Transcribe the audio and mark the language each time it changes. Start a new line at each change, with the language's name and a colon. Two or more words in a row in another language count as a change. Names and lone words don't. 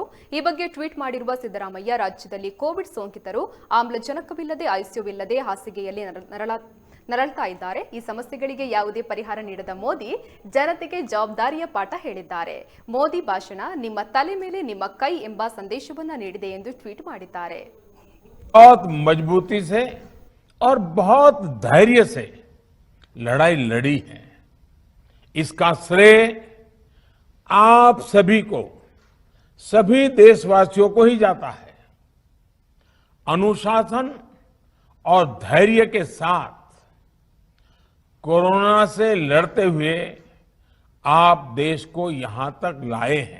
Kannada: ಈ ಬಗ್ಗೆ ಟ್ವೀಟ್ ಮಾಡಿರುವ ಸಿದ್ದರಾಮಯ್ಯ, ರಾಜ್ಯದಲ್ಲಿ ಕೋವಿಡ್ ಸೋಂಕಿತರು ಆಮ್ಲಜನಕವಿಲ್ಲದೆ, ಐಸಿಯುವಿಲ್ಲದೆ ಹಾಸಿಗೆಯಲ್ಲಿ ನರಳ್ತಾ ಇದ್ದಾರೆ. ಈ ಸಮಸ್ಯೆಗಳಿಗೆ ಯಾವುದೇ ಪರಿಹಾರ ನೀಡದ ಮೋದಿ ಜನತೆಗೆ ಜವಾಬ್ದಾರಿಯ ಪಾಠ ಹೇಳಿದ್ದಾರೆ. ಮೋದಿ ಭಾಷಣ ನಿಮ್ಮ ತಲೆ ಮೇಲೆ ನಿಮ್ಮ ಕೈ ಎಂಬ ಸಂದೇಶವನ್ನ ನೀಡಿದೆ ಎಂದು ಟ್ವೀಟ್ ಮಾಡಿದ್ದಾರೆ.
Hindi: बहुत मजबूती से और बहुत धैर्य से लड़ाई लड़ी है। इसका श्रेय आप सभी को, सभी देशवासियों को ही जाता है। अनुशासन और धैर्य के साथ कोरोना से लड़ते हुए आप देश को यहां तक लाए हैं।